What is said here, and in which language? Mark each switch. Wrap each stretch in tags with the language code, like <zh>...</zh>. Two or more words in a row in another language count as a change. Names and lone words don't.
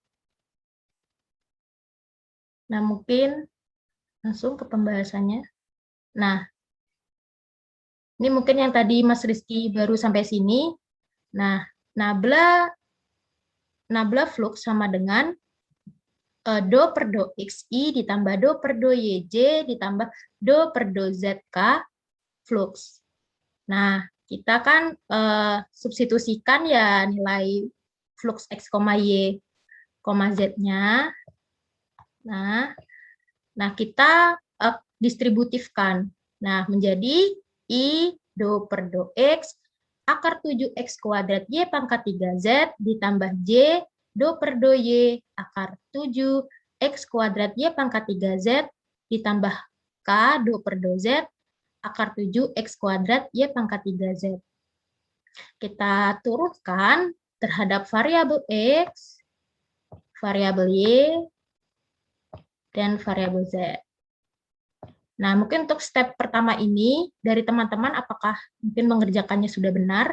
<id>Nah, mungkin langsung ke pembahasannya. Nah, ini mungkin yang tadi Mas Rizky baru sampai sini. Nah, nabla flux sama dengan do per do xi ditambah do per do yj ditambah do per do zk flux. Nah, kita kan substitusikan ya nilai flux x, y, z-nya. Nah, kita distributifkan. Nah, menjadi I do per do x akar 7x kuadrat y pangkat 3z ditambah j do per do y akar 7x kuadrat y pangkat 3z ditambah k do per do z akar 7x kuadrat y pangkat 3z. Kita turunkan terhadap variabel x, variabel y, dan variabel z. Nah, mungkin untuk step pertama ini, dari teman-teman apakah mungkin mengerjakannya sudah benar?</id>